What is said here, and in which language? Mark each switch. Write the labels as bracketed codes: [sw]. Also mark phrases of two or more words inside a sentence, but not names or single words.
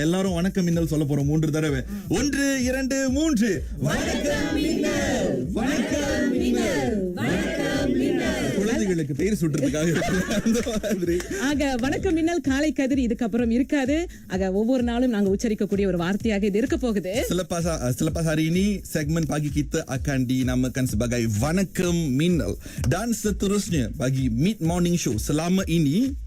[ta] எல்லாரும் வணக்கம் மின்னல் சொல்ல போறோம் 3 தடவை. 1 2 3 வணக்கம் மின்னல், வணக்கம் மின்னல், வணக்கம் மின்னல். குழந்தைகளுக்கு பெயர் சுட்டுறதுக்காக அந்த மாதிரி. ஆக வணக்கம் மின்னல் காலை கதிர் இதுக்கப்புறம் இருக்காது. ஆக ஒவ்வொரு நாளும் நாங்க உச்சரிக்கக்கூடிய ஒரு வார்த்தையாக இது இருக்க போகுது. [ms] Selepas hari ini segmen pagi kita akan dinamakan sebagai Vanakkam Minnal dan seterusnya bagi Mid Morning Show selama ini